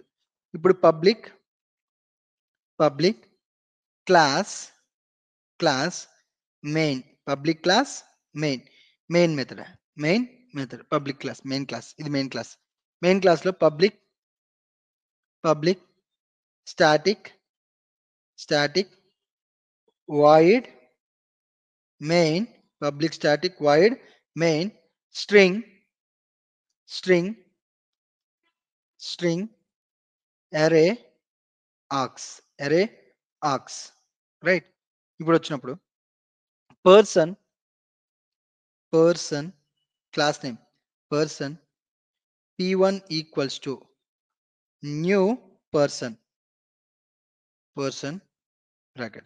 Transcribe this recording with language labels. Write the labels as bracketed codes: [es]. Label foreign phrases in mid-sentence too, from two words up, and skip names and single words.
[te] ఇప్పుడు [en] public class main. public class main method public class main class. ఇది main class. main class లో public static void main. Public static void main string array args. రైట్. [te] ఇప్పుడు వచ్చినప్పుడు [en] person class name person p1 equals to new person brackets.